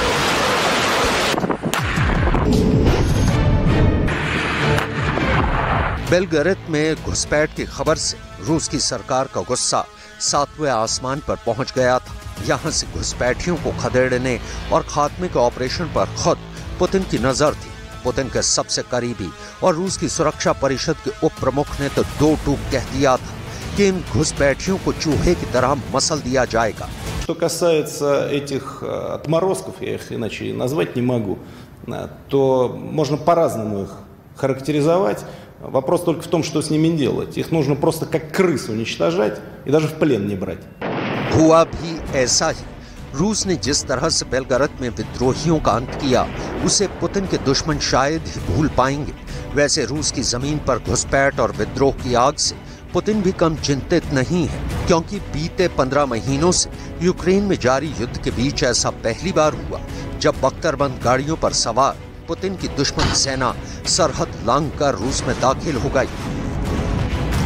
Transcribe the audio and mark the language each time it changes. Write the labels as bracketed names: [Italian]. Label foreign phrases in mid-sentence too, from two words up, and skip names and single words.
[Hindi] बेलगरद में घुसपैठ की खबर से रूस की सरकार का गुस्सा 7वें आसमान पर पहुंच गया था। यहां से घुसपैठियों को खदेड़ने और खात्मे के ऑपरेशन पर खुद पुतिन की नजर थी। पुतिन के सबसे करीबी और रूस की सुरक्षा परिषद के उप प्रमुख ने तो दो टूक कह दिया था कि इन घुसपैठियों को चूहे की तरह मसल दिया जाएगा। [Russian] Что касается этих отморозков, я их иначе и назвать не могу, то можно по-разному их характеризовать. Вопрос только в том, что с ними делать. Их нужно просто как крыс уничтожать и даже в плен не брать. [Hindi] हुआ भी ऐसा ही। रूस ने जिस तरह से बेलगरद में विद्रोहियों का अंत किया, उसे पुतिन के दुश्मन शायद ही भूल पाएंगे। वैसे रूस की जमीन पर घुसपैठ और विद्रोह की आग से पुतिन भी कम चिंतित नहीं है, क्योंकि बीते 15 महीनों से यूक्रेन में जारी युद्ध के बीच ऐसा पहली बार हुआ जब बख्तरबंद गाड़ियों पर सवार पुतिन की दुश्मन सेना सरहद लांघकर रूस में दाखिल हो गई।